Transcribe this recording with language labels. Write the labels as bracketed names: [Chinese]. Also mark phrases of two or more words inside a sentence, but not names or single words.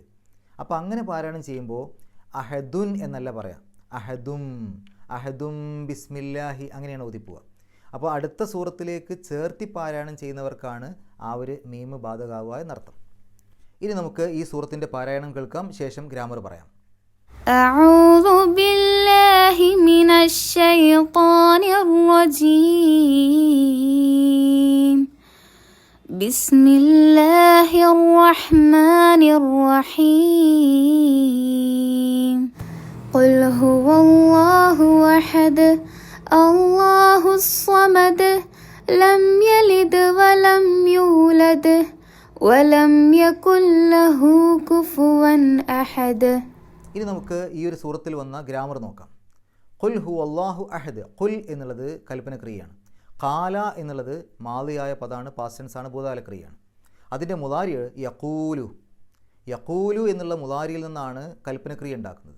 [Malayalam] അപ്പോൾ അങ്ങനെ പാരായണം ചെയ്യുമ്പോൾ അഹദുൻ എന്നല്ല പറയാം, [Arabic] أحدم بسم الله [Malayalam] അങ്ങനെയാണ് ഓതിപ്പോവുക. അപ്പോൾ അടുത്ത സൂറത്തിലേക്ക് ചേർത്തി പാരായണം ചെയ്യുന്നവർക്കാണ് ആ ഒരു മീമ് ബാധകമാവുക എന്നർത്ഥം. ഇനി നമുക്ക് ഈ സൂറത്തിൻ്റെ പാരായണം കേൾക്കാം, ശേഷം ഗ്രാമർ പറയാം. [Arabic] أعوذ بالله من الشيطان الرجيم بسم الله الرحمن الرحيم قل هو الله أحد الله الصمد لم يلد ولم يولد ولم يكن له كفوا أحد. [Malayalam] ഇനി നമുക്ക് ഈ ഒരു സൂറത്തിൽ വന്ന ഗ്രാമർ നോക്കാം. [Arabic] قل هو الله أحد. [Malayalam] ഖുൽ എന്നുള്ളത് കൽപ്പനക്രിയയാണ്. ഖാല എന്നുള്ളത് മാളിയായ പദമാണ്, [English] past tense [Malayalam] ആണ്, ഭൂതകാലക്രിയയാണ്. അതിൻ്റെ മുദാരി യഖൂലു എന്നുള്ള മുദാരിയിൽ നിന്നാണ് കൽപ്പനക്രിയ ഉണ്ടാക്കുന്നത്.